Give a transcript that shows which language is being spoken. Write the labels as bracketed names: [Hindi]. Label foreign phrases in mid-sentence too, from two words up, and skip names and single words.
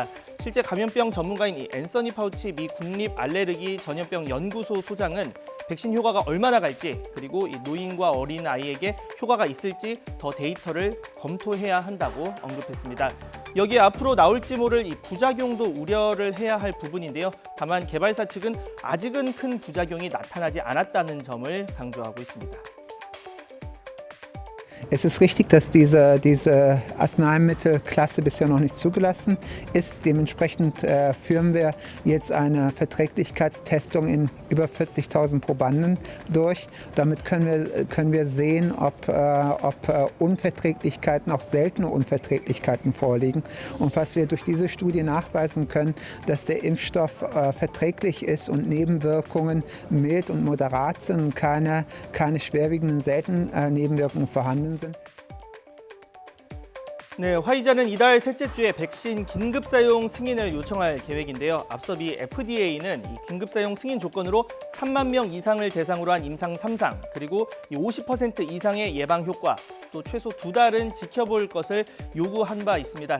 [Korean] 실제 감염병 전문가인 이 앤서니 파우치 미 국립 알레르기 전염병 연구소 소장은 백신 효과가 얼마나 갈지, 그리고 이 노인과 어린 아이에게 효과가 있을지 더 데이터를 검토해야 한다고 언급했습니다. 여기에 앞으로 나올지 모를 이 부작용도 우려를 해야 할 부분인데요. 다만 개발사 측은 아직은 큰 부작용이 나타나지 않았다는 점을 강조하고 있습니다. [German] Es ist richtig, dass diese Arzneimittelklasse bisher noch nicht zugelassen ist. Dementsprechend führen wir jetzt eine Verträglichkeitstestung in über 40.000 Probanden durch. Damit können wir sehen, ob Unverträglichkeiten, auch seltene Unverträglichkeiten vorliegen. Und was wir durch diese Studie nachweisen können, dass der Impfstoff verträglich ist und Nebenwirkungen mild und moderat sind und keine schwerwiegenden seltenen Nebenwirkungen vorhanden sind. [Korean] 네, 화이자는 이달 셋째 주에 백신 긴급 사용 승인을 요청할 계획인데요. 앞서 미 FDA는 이 긴급 사용 승인 조건으로 3만 명 이상을 대상으로 한 임상 3상, 그리고 이 50% 이상의 예방 효과, 또 최소 2달은 지켜볼 것을 요구한 바 있습니다.